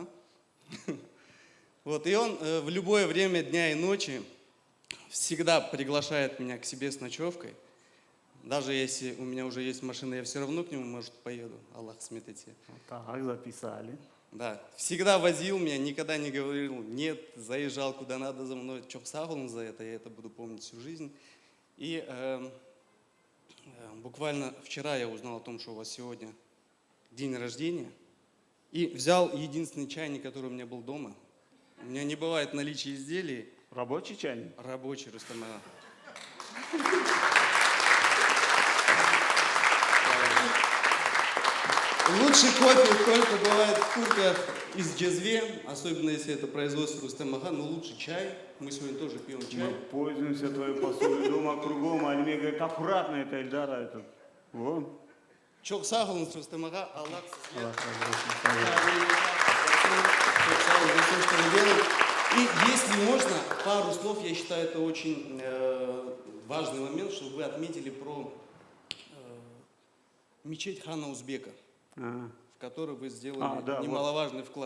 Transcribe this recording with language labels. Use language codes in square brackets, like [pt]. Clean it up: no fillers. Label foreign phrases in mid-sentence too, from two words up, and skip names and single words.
[ru] Вот, и он в любое время дня и ночи всегда приглашает меня к себе с ночевкой. Даже если у меня уже есть машина, я все равно к нему, может, поеду. Аллах сметите. Так, записали. Да, всегда возил меня, никогда не говорил, нет, заезжал куда надо за мной. [crh] Çok sağ olun [ru] за это, я это буду помнить всю жизнь. И буквально вчера я узнал о том, что у вас сегодня день рождения. И взял единственный чайник, который у меня был дома. У меня не бывает наличия изделий. Рабочий чайник? Рабочий, Рустам Ага. Лучший кофе только бывает в турках из Джезве, особенно если это производство Рустем Ага, но лучше чай. Мы сегодня тоже пьем чай. Мы пользуемся твоей посудой дома кругом, а Альме говорит, аккуратно это Эльдара. Это. Вон. [crh] Çok sağ olun Рустем Ага, Аллах. Аллах. Çok sağ olun [ru] за все, что вы делаете. И если можно, пару слов, я считаю, это очень важный момент, чтобы вы отметили про мечеть хана Узбека, в которой вы сделали да, немаловажный вклад.